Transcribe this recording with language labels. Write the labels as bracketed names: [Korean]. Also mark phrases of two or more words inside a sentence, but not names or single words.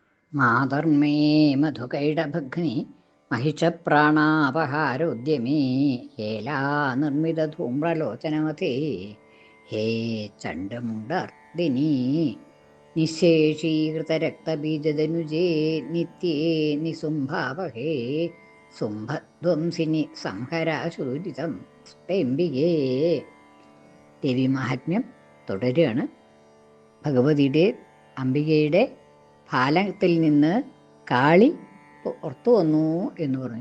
[Sanskrit] മാതർമേ മധുകൈടഭഗ്നി महिषप्राणापहारोद्यमे हेला निर्मितधूम्रलोचनमते हे चण्डमुण्डार्दिनी निःशेषीकृतरक्तबीजदनुजे नित्ये निसुम्भावहे സുംഭധ്വംസിനി സംഹരാശൂരിതം സ്പെംബികേ. [Malayalam] ദേവീമാഹാത്മ്യം തുടരുകയാണ്. ഭഗവതിയുടെ അംബികയുടെ ഫാലത്തിൽ നിന്ന് കാളി പുറത്തു വന്നു എന്ന് പറഞ്ഞു.